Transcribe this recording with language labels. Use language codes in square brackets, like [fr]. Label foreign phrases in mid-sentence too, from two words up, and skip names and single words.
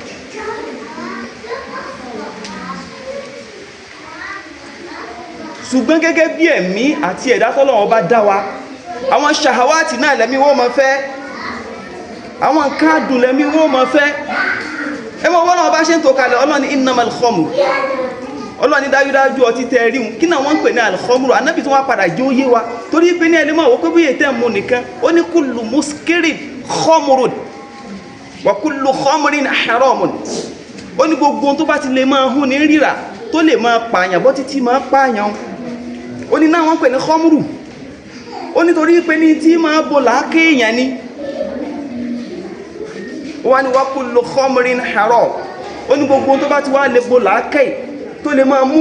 [yo] Ṣùgbọ́n gẹ́gẹ́ bí ẹ̀mí àti ẹ̀dá tọ́lọ́run bá dá wa, àwọn ṣàhàwátì náà lẹ́mí wọ́n máa fẹ́, àwọn nǹkan adùn lẹ́mí wọ́n máa fẹ́. Ẹmọ wọ́n náà bá ṣe ń tó kalẹ̀ Ọlọ́run [ar] إنما الخمر, [yo] Ọlọ́run dájúdájú ọtí tẹ́ rí kí náà wọ́n ń pè ní al-khamru. Ànábì tó wá padà jẹ́ óyé wa torí pé ní ẹlẹ́mọ̀ wọ́n pé bí ètẹ́ mú nìkan, ó ní [ar] كل مسكر خمر، وكل خمر حرام [yo] ó ní gbogbo tó bá ti lè máa hún ní rírà tó lè máa pààyàn bọ́ títí máa pààyàn ó ní náà wọ́n pè ní khamru ó nítorí pé ní tí máa bò láàké èèyàn ni wọ́n ní [ar] وكل خمر حرام [yo] ó ní gbogbo tó bá ti wá lè bò láàké tó lè máa mú